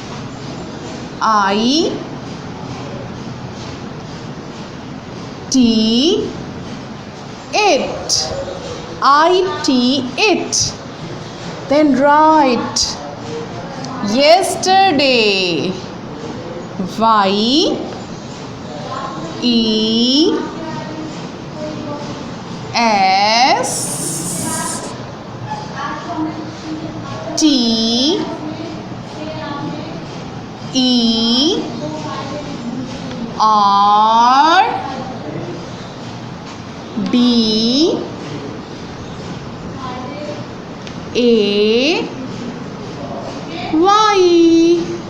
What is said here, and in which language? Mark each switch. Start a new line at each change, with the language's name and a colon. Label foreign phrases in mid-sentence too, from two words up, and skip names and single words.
English: I T it. I T it. Then write yesterday. Y E S T E R D A Y.